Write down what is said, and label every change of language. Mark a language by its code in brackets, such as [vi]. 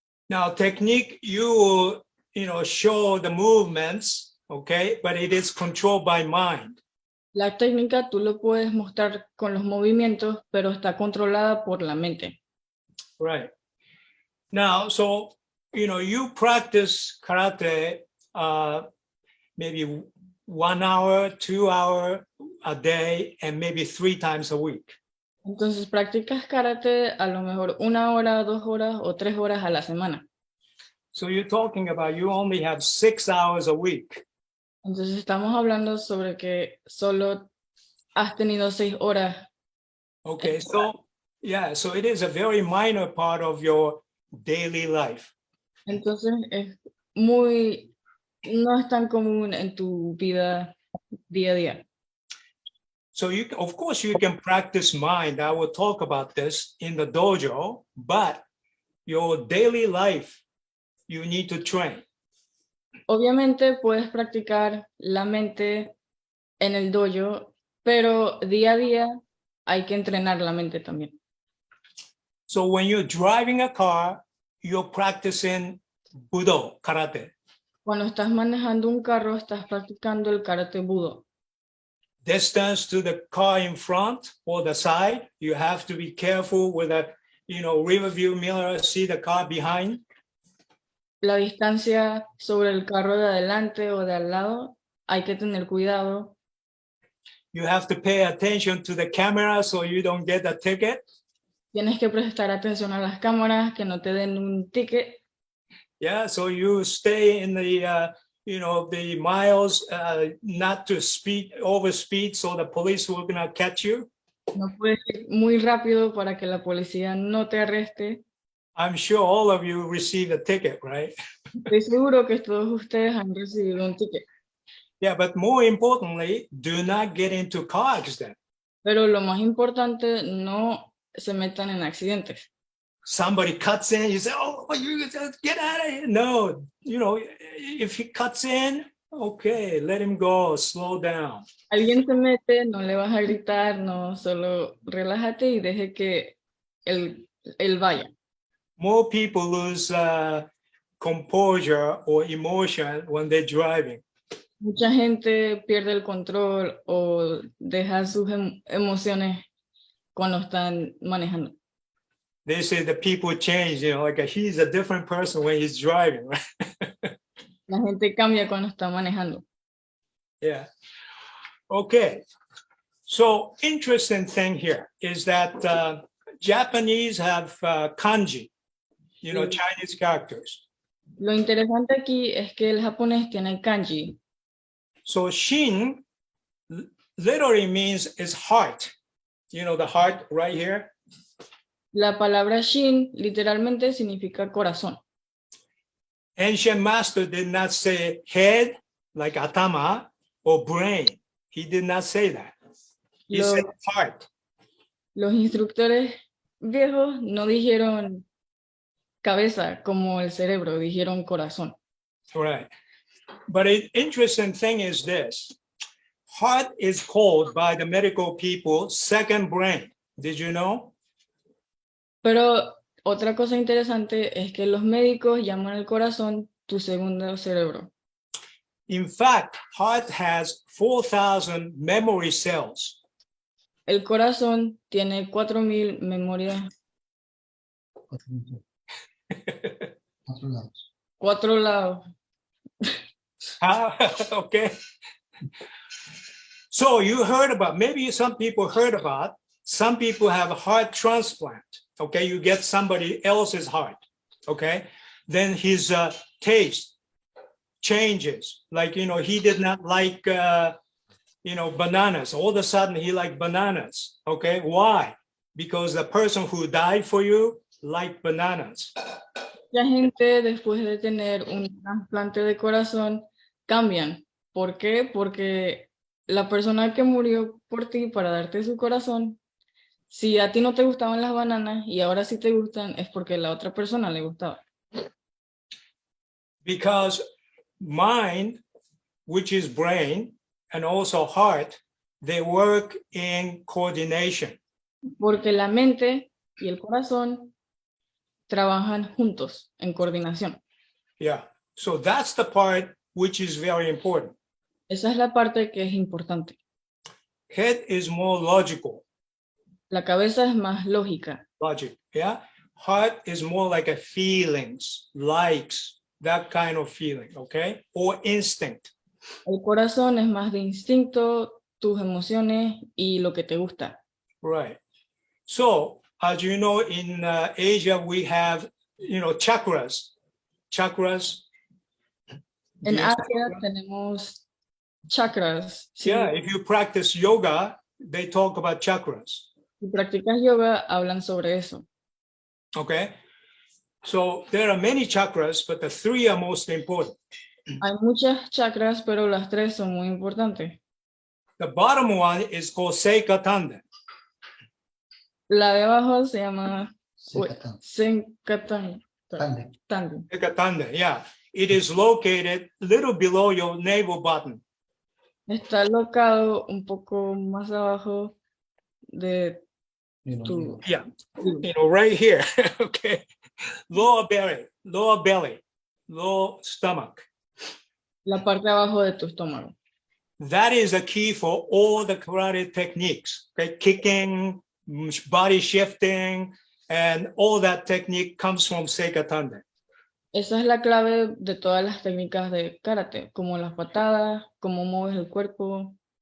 [en] Now, technique, you will, show the movements, okay, but it is controlled by mind. [es] La técnica tú lo puedes mostrar con los movimientos, pero está controlada por la mente. [en] Right. Now, so, you practice karate maybe 1 hour, 2 hours a day, and maybe 3 times a week. [es] Entonces practicas karate a lo mejor 1 hora, 2 horas o 3 horas a la semana. [en] So you're talking about you only have 6 hours a week. [es] Entonces estamos hablando sobre que solo has tenido 6 horas. [en] Okay, so yeah, so it is a very minor part of your daily life. [es] Entonces no es tan común en tu vida día a día. [en] So of course you can practice mind. I will talk about this in the dojo, but your daily life, you need to train. [es] Obviamente puedes practicar la mente en el dojo, pero día a día hay que entrenar la mente también. [en] So when you're driving a car, you're practicing Budo, karate. [es] Cuando estás manejando un carro, estás practicando el karate budo. [en] Distance to the car in front or the side, you have to be careful with a, rear view mirror, see the car behind. [es] La distancia sobre el carro de adelante o de al lado, hay que tener cuidado. [en] You have to pay attention to the camera so you don't get a ticket. [es] Tienes que prestar atención a las cámaras, que no te den un ticket. [en] Yeah, so you stay in the, the miles, not to overspeed, so the police will not catch you. [es] No puedes ir muy rápido para que la policía no te arreste. [en] I'm sure all of you received a ticket, right? [es] Estoy seguro que todos ustedes han recibido un ticket. [en] Yeah, but more importantly, do not get into car accident. [es] Pero lo más importante, no se metan en accidentes. [en] Somebody cuts in, you say, oh, you get out of here. No, if he cuts in, okay, let him go, slow down. [es] Alguien se mete, no le vas a gritar, no, solo relájate y deje que él vaya. [en] More people lose composure or emotion when they're driving. [es] Mucha gente pierde el control o deja sus emociones cuando están manejando. [en] They say the people change, like he's a different person when he's driving, right? [es] La gente cambia cuando está manejando. [en] Yeah. Okay. So interesting thing here is that Japanese have kanji, Chinese characters. [es] Lo interesante aquí es que el japonés tiene kanji. [en] So Shin literally means is heart. The heart right here. [es] La palabra Shin literalmente significa corazón. [en] Ancient master did not say head like atama or brain. He did not say that. He said heart. [es] Los instructores viejos no dijeron cabeza como el cerebro, dijeron corazón. [en] Right. But an interesting thing is this. Heart is called by the medical people second brain. Did you know? [es] Pero otra cosa interesante es que los médicos llaman al corazón tu segundo cerebro. [en] In fact, heart has 4,000 memory cells. [es] El corazón tiene 4,000 memorias. 4 lados. 4 lados. [en] Okay. So you heard about, maybe some people heard about some people have a heart transplant. Okay, you get somebody else's heart. Okay, then his taste changes. Like, you know, he did not like, you know, bananas. All of a sudden he liked bananas. Okay, why? Because the person who died for you liked bananas. [es] La gente después de tener un trasplante de corazón cambian. ¿Por qué? Porque la persona que murió por ti para darte su corazón, si a ti no te gustaban las bananas y ahora sí te gustan, es porque a la otra persona le gustaba. [en] Because mind, which is brain, and also heart, they work in coordination. [es] Porque la mente y el corazón trabajan juntos en coordinación. [en] Yeah, so that's the part which is very important. [es] Esa es la parte que es importante. [en] Head is more logical, [es] La cabeza es más lógica. [en] logic, yeah? Heart is more like a feelings, likes, that kind of feeling, okay? Or instinct. [es] El corazón es más de instinto, tus emociones y lo que te gusta. [en] Right. So, as you know, in Asia, we have, you know, chakras. Chakras. [es] En [en] Yes. [es] Asia tenemos chakras. Si [en] Yeah, if you practice yoga, they talk about chakras. [es] practicas yoga, hablan sobre eso. [en] Okay. So there are many chakras, but the three are most important. [es] Hay muchas chakras, pero las tres son muy importantes. [en] The bottom one is called Seika Tanden. [es] La de abajo se llama Sekatan. Senkatan. Tanden. Tanden. [en] Seika Tanden, yeah. It is located a little below your navel button. [es] Está locado un poco más abajo de tu... [en] Yeah, you know, right here. Okay. Lower belly, lower stomach. [es] La parte de abajo de tu estómago. [en] That is a key for all the karate techniques. Okay, kicking, body shifting, and all that technique comes from Seika Tanden. [es] Esa es la clave de todas las técnicas de karate, como las patadas, cómo mueves el cuerpo.